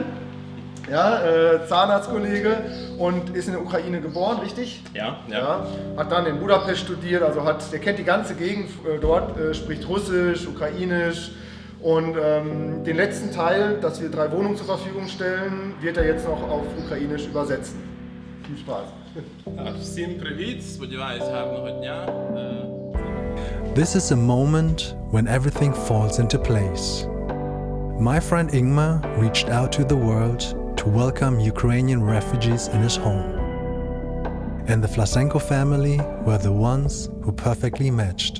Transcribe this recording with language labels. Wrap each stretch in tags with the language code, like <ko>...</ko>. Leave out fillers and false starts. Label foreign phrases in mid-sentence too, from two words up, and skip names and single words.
<de>Ja, Zahnarztkollege, und ist in der Ukraine geboren, richtig? Ja. Hat dann in Budapest studiert, also der kennt die ganze Gegend dort, spricht Russisch, Ukrainisch, und den letzten Teil, dass wir 3 Wohnungen zur Verfügung stellen, wird er jetzt noch auf Ukrainisch übersetzen. Viel Spaß.</de> <uk>Всім привіт, сподіваюсь, гарного дня.</uk> <en>This is a moment when everything falls into place. My friend Ingmar reached out to the world to welcome Ukrainian refugees in his home. And the Vlasenko family were the ones who perfectly matched.</en>